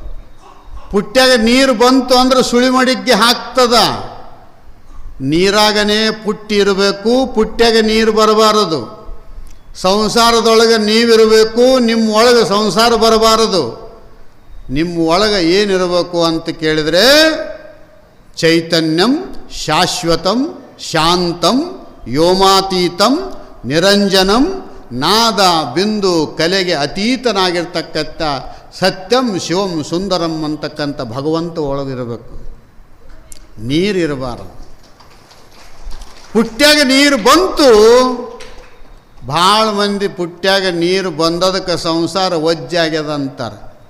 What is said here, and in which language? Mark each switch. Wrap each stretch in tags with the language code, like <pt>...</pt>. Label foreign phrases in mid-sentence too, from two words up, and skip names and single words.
<kn>ಪುಟ್ಟ್ಯಾಗ ನೀರು ಬಂತು ಅಂದ್ರೆ ಸುಳಿಮಡಿಗೆ ಹಾಕ್ತದ. ನೀರಾಗನೇ ಪುಟ್ಟಿ ಇರಬೇಕು, ಪುಟ್ಟ್ಯಾಗ ನೀರು ಬರಬಾರದು. ಸಂಸಾರದೊಳಗೆ ನೀವಿರಬೇಕು, ನಿಮ್ಮ ಒಳಗೆ ಸಂಸಾರ ಬರಬಾರದು. ನಿಮ್ಮ ಒಳಗೆ ಏನಿರಬೇಕು ಅಂತ ಕೇಳಿದರೆ</kn> <sa>ಚೈತನ್ಯಂ ಶಾಶ್ವತಂ ಶಾಂತಂ ವ್ಯೋಮಾತೀತಂ ನಿರಂಜನಂ</sa> <kn>ನಾದ ಬಿಂದು ಕಲೆಗೆ ಅತೀತನಾಗಿರ್ತಕ್ಕಂಥ</kn> <sa>ಸತ್ಯಂ ಶಿವಂ ಸುಂದರಂ</sa> <kn>ಅಂತಕ್ಕಂಥ ಭಗವಂತ ಒಳಗಿರಬೇಕು. ನೀರಿರಬಾರದು. ಪುಟ್ಟ್ಯಾಗ ನೀರು ಬಂತು, ಭಾಳ ಮಂದಿ ಪುಟ್ಟ್ಯಾಗ ನೀರು ಬಂದದಕ್ಕೆ ಸಂಸಾರ ಒಜ್ಜಾಗ್ಯದ ಅಂತಾರೆ.</kn>